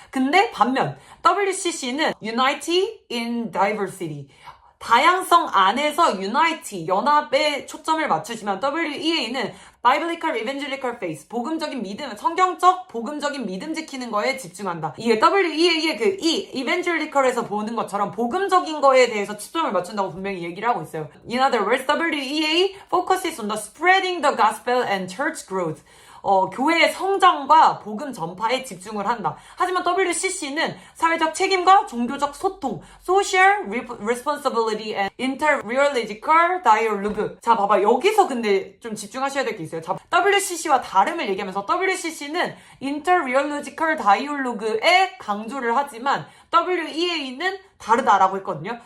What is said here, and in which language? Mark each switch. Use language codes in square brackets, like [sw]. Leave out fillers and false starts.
[ko] 근데 반면 WCC는 [en] unity in diversity, [ko] 다양성 안에서 unity, 연합에 초점을 맞추지만 WEA는 [en] Biblical Evangelical Faith, [ko] 복음적인 믿음, 성경적 복음적인 믿음 지키는 거에 집중한다. 이게 WEA의 그 Evangelical에서 보는 것처럼 복음적인 거에 대해서 초점을 맞춘다고 분명히 얘기를 하고 있어요. [en] In other words, WEA focuses on the spreading the gospel and church growth. [ko] 교회의 성장과 복음 전파에 집중을 한다. 하지만 WCC는 사회적 책임과 종교적 소통, [en] social responsibility and interreligious dialogue. [ko] 자, 봐봐. 여기서 근데 좀 집중하셔야 될 게 있어요. 자, WCC와 다름을 얘기하면서 WCC는 interreligious dialogue에 강조를 하지만 WEA는 다르다라고 했거든요.